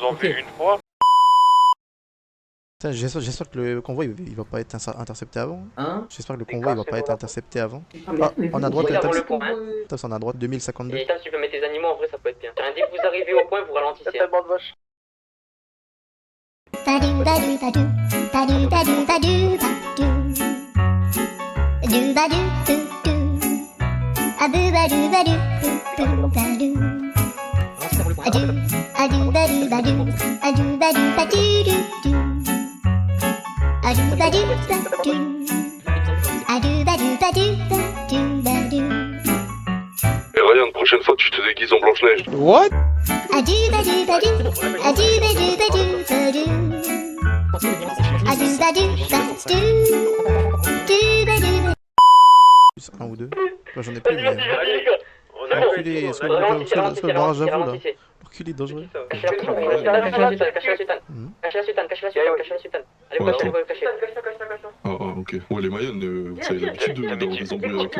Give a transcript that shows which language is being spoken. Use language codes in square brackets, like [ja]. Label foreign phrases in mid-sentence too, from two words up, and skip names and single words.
[fr] nous ont ok. vu une fois. Putain, j'espère que le convoi il va pas être intercepté avant. Hein? J'espère que le convoi il va pas être intercepté avant. Ah, on a droit Regarde de le point, hein. Taps, on a droit de 2052. Et si tu peux mettre tes animaux, en vrai, ça peut être bien. Dès que vous arrivez au point, vous Il y a ralentissez. tellement de vaches. Ba-do, ba-do, ba-do, ba-do, ba-do, ba-do, ba-do. Do, ba-do, do, do. A-boo, ba-do, ba-do, boo, ba-do. A-do, a-do, ba-do, ba-do. A-do, ba-do, ba-do, do, do. A-do, ba-do, ba-do. A-do, ba-do, ba-do, ba-do, ba-do. Et Ryan, prochaine fois, tu te déguises en Blanche-Neige. What? A-do, ba-do, ba-do. A-do, ba-do, ba-do, ba-do. A-do, ba-do, ba-do. Do, ba-do, Plus un ou deux. Bah, j'en ai plus, mais. Reculez, soit le barrage à vous là. Reculez, dangereux. Cache la sultane. Allez, Ouais, cache-la. Ah, ok. Ouais, les Mayenne, vous avez l'habitude d'avoir des embrouilles avec eux.